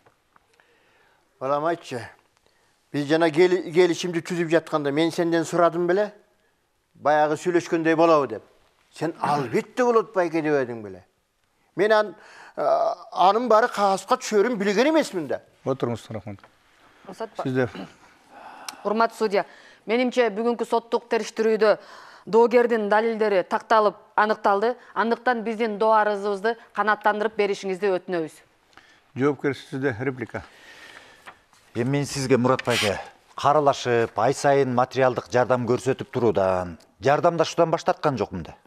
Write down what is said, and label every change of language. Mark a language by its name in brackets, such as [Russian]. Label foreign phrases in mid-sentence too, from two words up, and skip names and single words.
[Kyrgyz] Балам айтчы, биз жана келишимди түзүп жатканда мен сенден сурадым беле? Баягы сүйлөшкөндөй болобу деп. Сен албетте болот байке деп эдиң беле? Мен анын бары кагазга түшөрүн билген эмесмин да. [Kazakh] Отырыңыз, рахмат. Рұқсат ба? Сізде. [Kyrgyz] Урматтуу судья, менимче бүгүнкү соттук териштирүүдө доогердин далилдери такталып аныкталды. Андыктан биздин доо арызыбызды канааттандырып беришиңизди өтүнөбүз. [Kazakh] Жоопкер, сізде реплика. [Kyrgyz] Мен сизге Мурат байке, каралашып, ай сайын материалдык жардам көрсөтүп туруудан, жардамдашуудан баш тарткан жокмун да.